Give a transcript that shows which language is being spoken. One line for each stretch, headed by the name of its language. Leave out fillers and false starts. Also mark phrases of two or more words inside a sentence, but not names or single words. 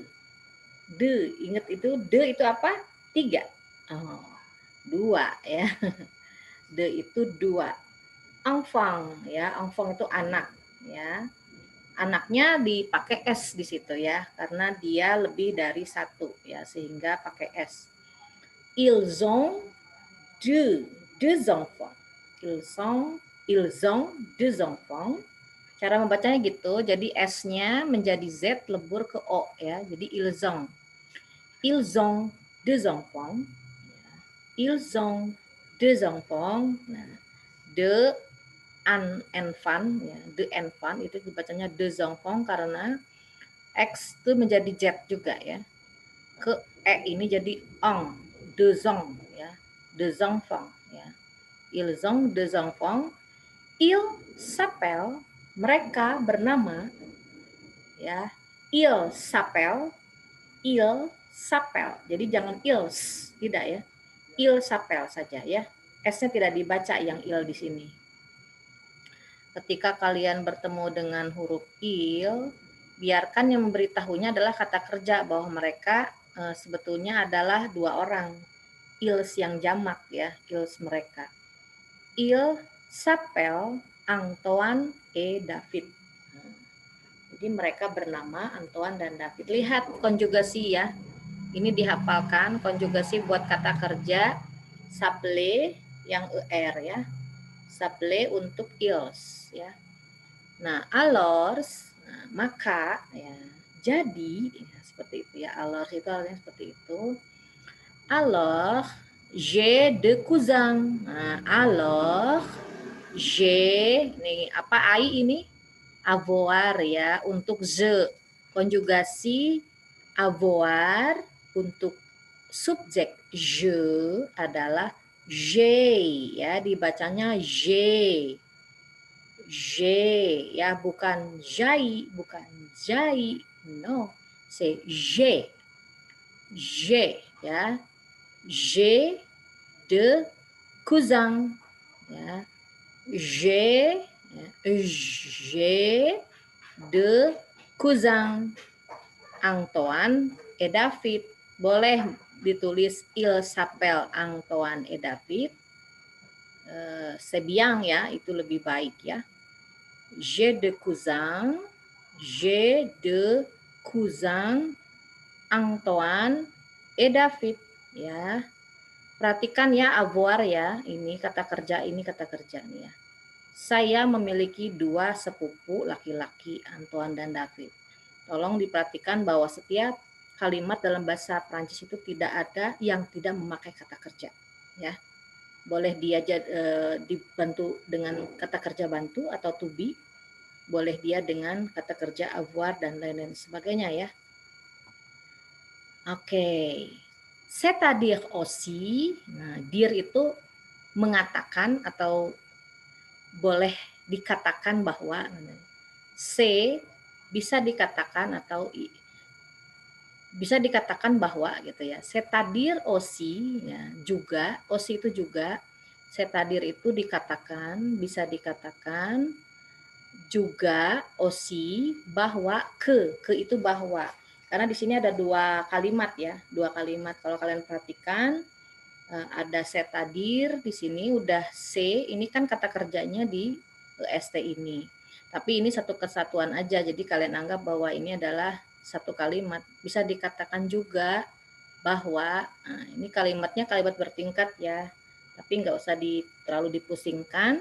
Indonesian: De, ingat itu, de itu apa? 3. Oh, 2 ya. De itu 2. Enfant, ya, enfant itu anak, ya. Anaknya dipakai S di situ ya, karena dia lebih dari 1 ya, sehingga pakai S.
French: Ils ont deux enfants. Ils ont deux enfants.
Indonesian: Cara membacanya gitu, jadi S-nya menjadi Z lebur ke O ya.
French: Jadi ils ont. Ils ont deux enfants. Ils ont deux enfants.
Indonesian: Nah,
French: de an enfant
Indonesian: ya,
French: de enfant
Indonesian: itu dibacanya
French: deux enfants
Indonesian: karena X itu menjadi Z juga ya. Ke E ini jadi ong,
French: deux ans
Indonesian: ya.
French: Deux enfants ya. Ils ont deux enfants. Il s'appelle,
Indonesian: mereka bernama ya.
French: Il s'appelle, il s'appelle.
Indonesian: Jadi jangan ils, tidak ya.
French: Il s'appelle
Indonesian: saja ya. S-nya tidak dibaca yang il di sini. Ketika kalian bertemu dengan huruf il, biarkan yang memberitahunya adalah kata kerja bahwa mereka sebetulnya adalah dua orang. Ils yang jamak ya, ils mereka.
French: Il s'appelle Antoine et David.
Indonesian: Jadi mereka bernama Antoine dan David. Lihat konjugasi ya. Ini dihafalkan konjugasi buat kata kerja s'appeler yang er ya. S'appeler untuk ils ya. Nah, alors, nah, maka ya, jadi ya, seperti itu ya. Alors itu artinya seperti itu.
French: Alors, j'ai deux cousins.
Indonesian: Nah,
French: alors, j'ai
Indonesian: nih apa ai ini? Avoir ya untuk ze. Konjugasi avoir untuk subjek je adalah j'ai ya, dibacanya j'ai. J ya, bukan jai, bukan jai, no,
French: c'est J,
Indonesian: J ya,
French: J de cousins
Indonesian: ya, J ya,
French: J de cousins Antoine et David.
Indonesian: Boleh ditulis
French: il s'appelle Antoine et David. C'est bien
Indonesian: ya, itu lebih baik ya.
French: J'ai de cousins Antoine et David ya.
Indonesian: Perhatikan ya avoir ya, ini kata kerja nih ya. Saya memiliki dua sepupu laki-laki Antoine dan David. Tolong diperhatikan bahwa setiap kalimat dalam bahasa Prancis itu tidak ada yang tidak memakai kata kerja ya. Boleh dia dibantu dengan kata kerja bantu atau
English: to be,
Indonesian: boleh dia dengan kata kerja avoir dan lain-lain sebagainya ya. Oke.
French: C'est-à-dire aussi,
Indonesian: nah dire itu mengatakan atau boleh dikatakan bahwa C bisa dikatakan atau bisa dikatakan bahwa gitu ya.
French: C'est-à-dire aussi
Indonesian: ya, juga, aussi itu juga, c'est-à-dire itu dikatakan, bisa dikatakan juga aussi bahwa ke itu bahwa. Karena di sini ada dua kalimat ya, dua kalimat. Kalau kalian perhatikan ada c'est-à-dire di sini udah C, ini kan kata kerjanya di ST ini. Tapi ini satu kesatuan aja, jadi kalian anggap bahwa ini adalah satu kalimat. Bisa dikatakan juga bahwa, nah ini kalimatnya kalimat bertingkat ya, tapi nggak usah terlalu dipusingkan.